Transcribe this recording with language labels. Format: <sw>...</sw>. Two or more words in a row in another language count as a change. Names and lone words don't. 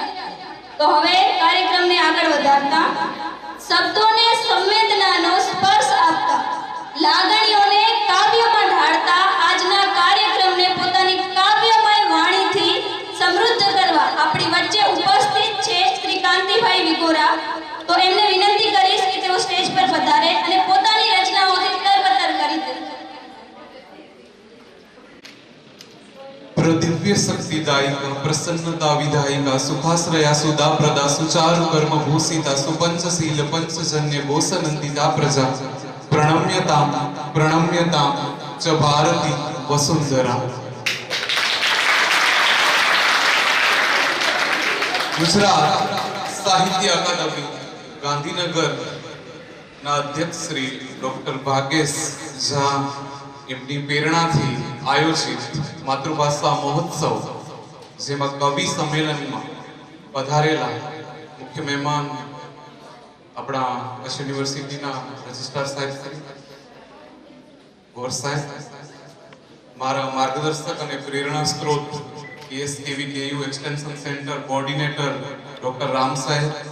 <gu>તો હવે કાર્યક્રમને આગળ વધારતા શબ્દોને સંવેદનાનો સ્પર્શ આપતા, લાગણીઓને કાવ્યમાં ઢાળતા આજના કાર્યક્રમને પોતાની કાવ્યમય વાણીથી સમૃદ્ધ કરવા આપણી વચ્ચે ઉપસ્થિત છે શ્રી કાંતિભાઈ વિગોરા. તો એમને વિનંતી કરીશ કે તેઓ સ્ટેજ પર પધારે અને પોતાની રચનાઓથી તરબતર કરી દે.</gu> <sa>प्रदिव्य शक्तिदायिका प्रसन्नता विधायिका सुखाश्रया सुधा प्रदा सुचारु कर्म भूषिता सुपंचशील पंचजन्य गोसनंदिता प्रजा प्रणम्यताम च भारती वसुंधरा.</sa> <gu>ગુજરાત સાહિત્ય અકાદમી ગાંધીનગર ના અધ્યક્ષ શ્રી ડોક્ટર ભાગેશ ઝા એમની પ્રેરણાથી આયોજિત માતૃભાષા મહોત્સવ, જેમાં કવિ સંમેલનમાં પધારેલા મુખ્ય મહેમાન આપણા કચ્છ યુનિવર્સિટીના રજિસ્ટ્રાર સાહેબ શ્રી ગોર સાહેબ, મારા માર્ગદર્શક અને પ્રેરણા સ્ત્રોત ESKVKU</gu> <en>extension center coordinator</en> <gu>ડોક્ટર રામ સાહેબ,</gu>